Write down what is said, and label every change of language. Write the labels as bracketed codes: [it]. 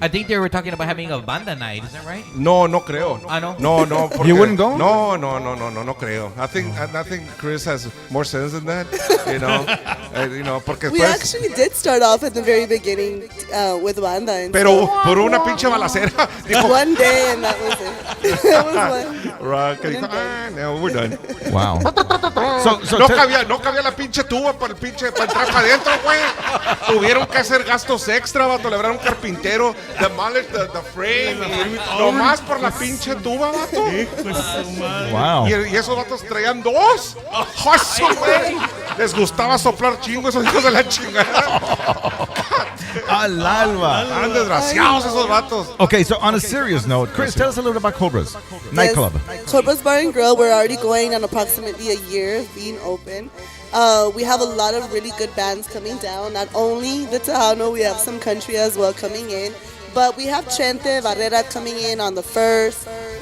[en] I think they were talking about having a banda night. Is that right? [es] No creo. Ah, ¿no? No. Porque, [en] You wouldn't go? No creo. I think Chris has more sense than that. You know, porque We actually did start off at the very beginning with banda. And [es] pero por una pinche balacera. Dijo, [en] one day and that was it. That was one. [es] Rock, que dijo, no, [en] we're done. Wow. [es] No cabía la pinche tuba para entrar para adentro, güey. Tuvieron que hacer gastos extra, vato. Le hablaron un carpintero, [en] demolish the frame. [es] Nomás por la pinche tuba, vato. [en] Wow. [es] Y esos vatos traían 2. ¡Joso, güey! Les gustaba soplar chingo esos hijos de la chingada. Al alba. Estaban desgraciados esos vatos. [en] Okay, so on a serious note, Chris, tell us a little bit about Cobras Nightclub. Yes, Cobra's Bar and Grill, we're already going on approximately a year of being open. We have a lot of really good bands coming down. Not only the Tejano, we have some country as well coming in. But we have Chente Barrera coming in on the 1st.